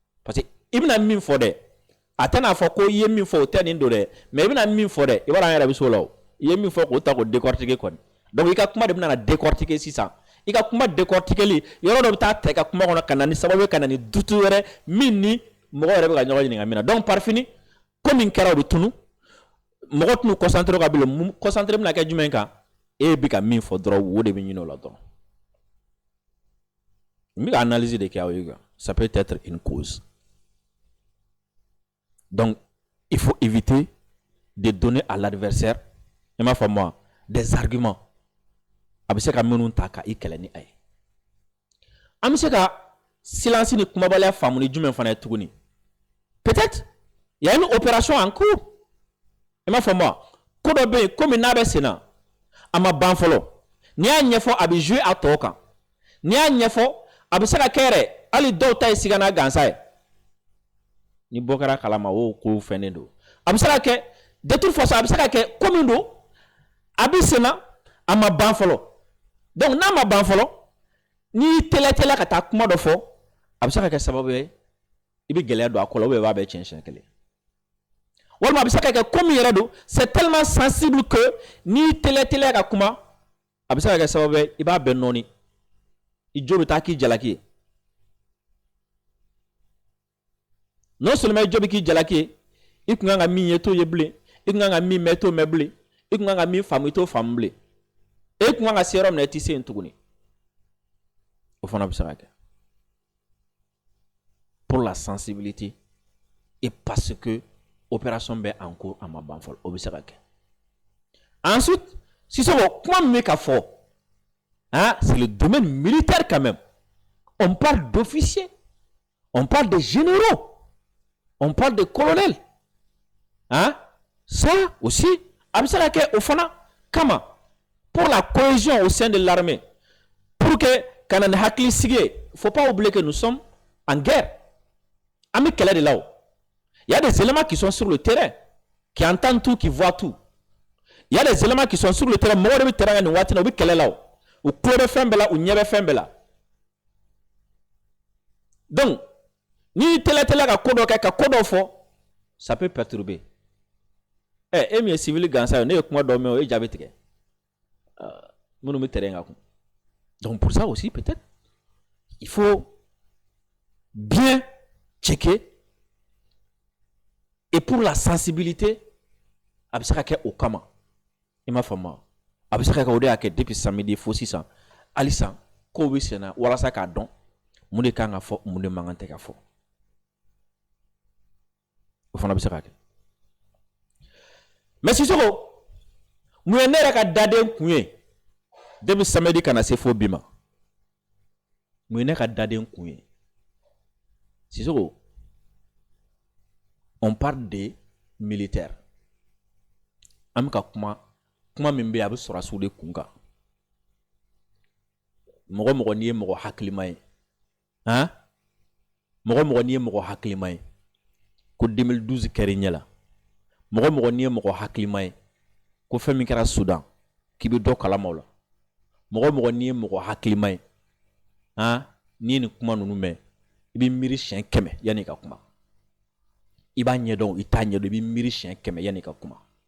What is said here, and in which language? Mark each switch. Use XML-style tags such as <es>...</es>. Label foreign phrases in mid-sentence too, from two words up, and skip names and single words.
<bm>que i bɛna min fɔ dɛ a tɛna fɔ ko i ye min fɔ o tɛ nin don dɛ mais i bɛna min fɔ dɛ i b'a dɔn an yɛrɛ bɛ s'o la o i ye min fɔ k'o ta k'o décortiquer kɔni donc i ka kuma de bɛna na décortiquer sisan i ka kuma décortiquer yɔrɔ dɔ bɛ taa ta i ka kuma kɔnɔ ka na ni sababu ye ka na ni doute wɛrɛ min ni mɔgɔ yɛrɛ bɛ ka ɲɔgɔn ɲininka min na donc</bm> <fr>par fini</fr> <bm>ko min kɛra o bɛ tunu mɔgɔ tɛna concentré ka bilen concentré bɛna kɛ jumɛn kan e bɛ ka min fɔ dɔrɔn o de bɛ ɲini o la dɔrɔn n bɛ ka analyse de kɛ aw ye</bm> <fr>ça peut être une cause donc il faut éviter de donner à l'adversaire</fr> <bm>i m'a faamu wa</bm> <fr>des arguments</fr> <bm>a bɛ se ka minnu ta ka i kɛlɛ ni a ye an bɛ se ka silence ni kumabaliya faamu ni jumɛn fana ye tuguni</bm> <fr>peut-être il y a une opération en cours</fr> <bm>i m'a faamu wa ko dɔ bɛ yen komi n'a bɛ sen na a ma ban fɔlɔ n'i y'a ɲɛfɔ a bɛ jouer a tɔ kan n'i y'a ɲɛfɔ a bɛ se ka kɛ yɛrɛ hali dɔw ta ye sigana gansan ye ni bɔ kɛra kalama o ko fɛnnen don a bɛ se ka kɛ</bm> <fr>de toute</fr> <bm>façon a bɛ se ka kɛ ko min don a bɛ sen na a ma ban fɔlɔ donc n'a ma ban fɔlɔ n'i tɛlɛ ka taa kuma dɔ fɔ a bɛ se ka kɛ sababu ye i bɛ gɛlɛya don a kɔ la</bm> <fr>ou bien</fr> <bm>i b'a bɛɛ tiɲɛ siɲɛ kelen walima a bɛ se ka kɛ ko min yɛrɛ don</bm> <fr>c'est tellement sensible que</fr> <bm>n'i tɛlɛ ka kuma a bɛ se ka kɛ sababu ye i b'a bɛɛ nɔɔni i jo bɛ taa k'i jalaki ye</bm> <fr>non seulement</fr> <bm>i jo bɛ k'i jalaki ye i kun kan ka min ye t'o ye bilen i kun kan ka min mɛn i t'o mɛn bilen i kun kan ka min faamu i t'o faamu bilen e kun kan ka se yɔrɔ min na i tɛ se yen tuguni o fana bɛ se ka kɛ</bm> <fr>pour la sensibilité et parce que opération bɛ en cours</fr> <bm>a ma ban fɔlɔ o bɛ se ka kɛ ensuite Sissoko kuma min bɛ ka fɔ</bm> <fr>c'est le domaine militaire quand même on parle d'officiers on parle de généraux on parle de colonels ça aussi</fr> <bm>a bɛ se ka kɛ o fana kama</bm> <fr>pour la cohésion au sein de l'armée pour que</fr> <bm>ka na ni hakili sigi ye</bm> <fr>faut pas oublier que nous sommes en guerre</fr> <bm>an bɛ kɛlɛ de la o</bm> <fr>il y a des éléments qui sont sur le terrain qui entendent tout qui voient tout il y a des éléments qui sont sur le terrain</fr> <bm>mɔgɔw de bɛ terrain ni waati na u bɛ kɛlɛ la o u tulo bɛ fɛn bɛɛ la u ɲɛ bɛ fɛn bɛɛ la donc n'i tɛlɛ ka ko dɔ kɛ ka ko dɔ fɔ</bm> <fr>ça peut perturber</fr> <bm>e min ye civil gansan ye ne ye kuma dɔ mɛn o ye jaabi tigɛ minnu bɛ terrain kan kun donc</bm> <fr>pour ça aussi peut-être il faut bien checker et pour la sensibilité</fr> <bm>a bɛ se ka kɛ o kama i m'a faamu wa a bɛ se ka kɛ o de y'a kɛ</bm> <fr>depuis samedi</fr> <bm>fo sisan halisa kow bɛ sen na walasa k'a dɔn mun de kan ka fɔ mun de man kan tɛ ka fɔ o fana bɛ se ka kɛ mais Sissoko mun ye ne yɛrɛ ka daden kun ye</bm> <fr>depuis samedi</fr> <bm>kana se fo bi ma mun ye ne ka daden kun ye Sissoko</bm> <fr>on parle de militaire</fr> <bm>an bɛ ka kuma min bɛ yen a bɛ sɔrɔsiw de kun kan mɔgɔ mɔgɔ n'i ye mɔgɔ hakilima ye mɔgɔ mɔgɔ n'i ye mɔgɔ hakilima ye ko 2012 kɛra i ɲɛ la mɔgɔ mɔgɔ n'i ye mɔgɔ hakilima ye ko fɛn min kɛra Sudan k'i bɛ dɔ kalama o la mɔgɔ mɔgɔ n'i ye mɔgɔ hakilima ye n'i ye nin kuma ninnu mɛn i bɛ miiri siɲɛ 100 yanni i ka kuma i b'a ɲɛdɔn i t'a ɲɛdɔn i bɛ miiri siɲɛ 100 yanni i ka kuma</bm>